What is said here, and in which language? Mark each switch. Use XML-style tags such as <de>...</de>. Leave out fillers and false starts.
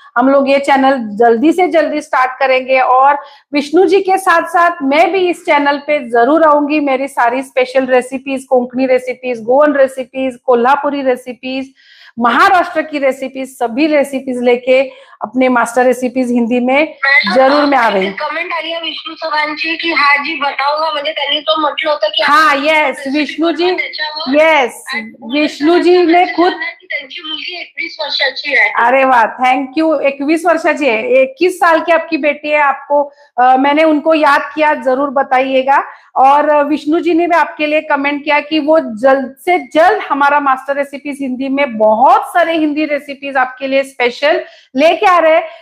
<hi>हम लोग ये चैनल जल्दी से जल्दी स्टार्ट करेंगे, और विष्णु जी के साथ साथ मैं भी इस चैनल पे जरूर आऊंगी। मेरी सारी special recipes, Konkani recipes, Goan recipes, Kolhapuri recipes, Maharashtra की रेसिपीज, सभी रेसिपीज लेके अपने मास्टर रेसिपीज हिंदी में जरूर मैं आ रही हूँ।</hi> <mr>कमेंट आली आहे विष्णू सरांची की</mr> <hi>हा जी बताऊंगा,</hi> <mr>म्हणजे त्यांनी तो म्हटलं होतं की</mr> <hi>हाँ, यस विष्णु जी, यस विष्णु जी ने खुद,</hi> <mr>त्यांची मुलगी 21 वर्षाची आहे।</mr> <hi>अरे वाह, थैंक यू। 21 वर्षाची है, 21 साल की आपकी बेटी है। आपको मैंने उनको याद किया, जरूर बताइएगा। और विष्णु जी ने भी आपके लिए कमेंट किया कि वो जल्द से जल्द हमारा मास्टर रेसिपीज हिंदी में बहुत सारे हिंदी रेसिपीज आपके लिए स्पेशल लेके आ रहे हैं।</hi>